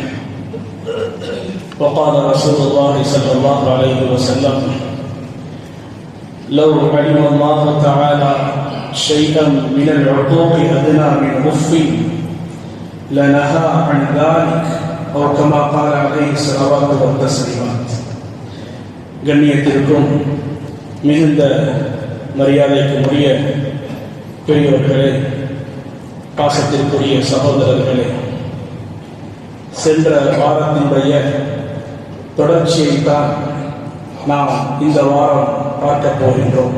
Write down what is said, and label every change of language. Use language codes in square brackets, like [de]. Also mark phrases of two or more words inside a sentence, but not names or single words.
[ar] وقال رسول الله صلى الله عليه وسلم لو علم الله تعالى شيئا من العقوق أدنى من أف لنهى عن ذلك أو كما قال عليه الصلوات والتسليمات. [ta] கண்ணியத்திற்கும் மிகுந்த மரியாதைக்கும் உரிய பெரியவர்களே, பாசத்திற்குரிய சகோதரர்களே, சென்ற வாரத்தினுடைய தொடர்ச்சியைத்தான் நாம் இந்த வாரம் பார்க்க போகின்றோம்.